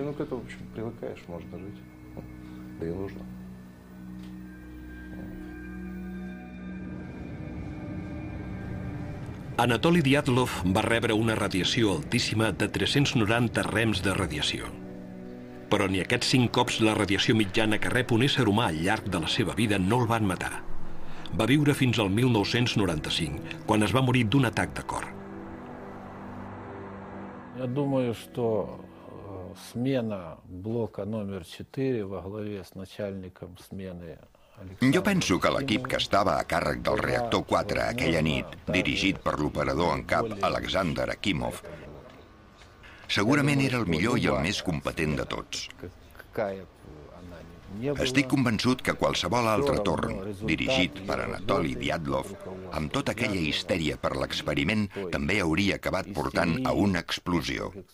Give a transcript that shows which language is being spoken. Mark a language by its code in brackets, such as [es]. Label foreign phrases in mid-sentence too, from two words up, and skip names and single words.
[ca] Anatoly Dyatlov va rebre una radiació altíssima de 390 rems de radiació. Però ni aquests 5 cops la radiació mitjana que rep un ésser humà al llarg de la seva vida no el van matar. Va viure fins al 1995, quan es va morir d'un atac de cor. [ru] Я думаю, что смена блока номер 4 во главе с начальником смены. [ca] Jo penso que l'equip que estava a càrrec del reactor 4 aquella nit, dirigit per l'operador en cap Alexander Akimov, segurament era el millor i el més competent de tots. Estic convençut que qualsevol altre torn, dirigit per Anatoly Dyatlov, amb tota aquella histèria per l'experiment, també hauria acabat portant a una explosió.